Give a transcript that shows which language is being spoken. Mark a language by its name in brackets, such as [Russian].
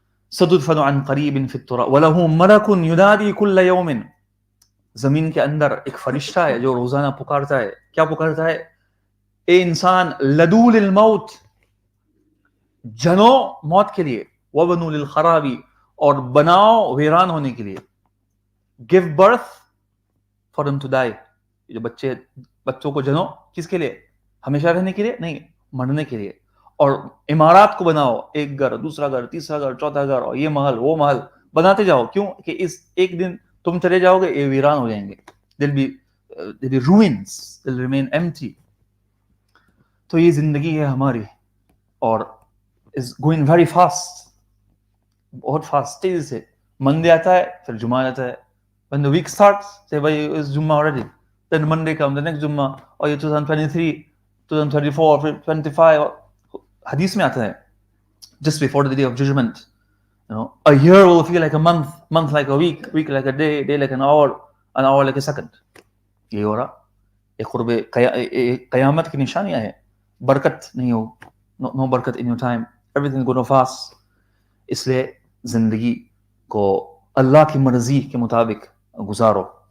[Arabic] ستدفن عن قریب فی التراب وله ملک ینادی کل یوم, [Urdu] زمین کے اندر ایک فرشتہ ہے جو روزانہ پکارتا ہے. کیا پکارتا ہے؟ اے انسان, [Arabic] لدول الموت, [Urdu] جنو موت کے لیے, [Arabic] وابنو للخراب, [Urdu] اور بناؤ ویران ہونے کے لیے. [English] give birth for them to die. [Urdu] جو بچوں کو جنو کس کے لیے؟ ہمیشہ رہنے کے لیے نہیں, مرنے کے لیے. اور عمارات کو بناؤ, ایک گھر, دوسرا گھر, تیسرا گھر, چوتھا گھر, اور یہ محل, وہ محل بناتے جاؤ. کیوں کہ اس ایک دن تم چلے جاؤ گے, یہ ویران ہو جائیں گے. [English] they'll be ruins, they'll remain empty. [Urdu] تو یہ زندگی ہے ہماری, اور [English] is going very fast, [Urdu] بہت فاسٹ, تیزی سے. منڈے آتا ہے, پھر جمعہ آتا ہے. [English] when the week starts, say bhai it's Jummah already, then Monday comes, the next Jummah, [Urdu] اور یہ [English] 2023, 2034, [Urdu] پھر 25. حدیث میں آتا ہے [English] just before the day of judgment, a year will feel like a month like a week like a day like an hour like a second. [Urdu] یہ ہو رہا یہ قرب قیامت کی نشانیاں ہیں. برکت نہیں ہو, [English] no برکت in your time, everything go fast. [Urdu] اس لیے زندگی کو اللہ کی مرضی کے مطابق گزارو.